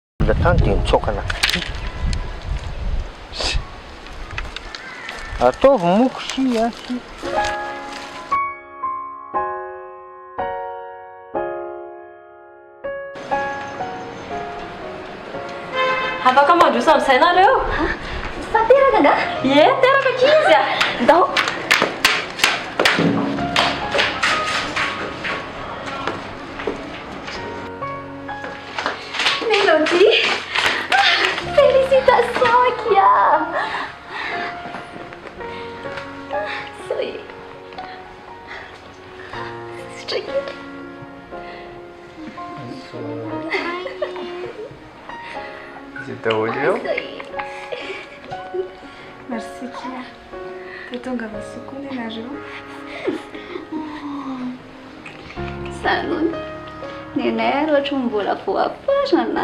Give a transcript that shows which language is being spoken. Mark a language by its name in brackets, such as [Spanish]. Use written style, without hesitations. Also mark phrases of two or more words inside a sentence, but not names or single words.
[Malagasy] ela tany dia mitsokana ataovy moko sy a sy afaka mandrosa amin'izay nareo Fa teraka nga? ie teraka kizy a Ndao. [French] Mélodie. Félicitations, Kia. Ça y est. C'est tranquille. [Malagasy] Izy daholo eo [French] Ça y est. Merci Kia. [Malagasy] Dia tonga vasokoa ianareo. Sanony. Nenay ohatry mbola voafarana.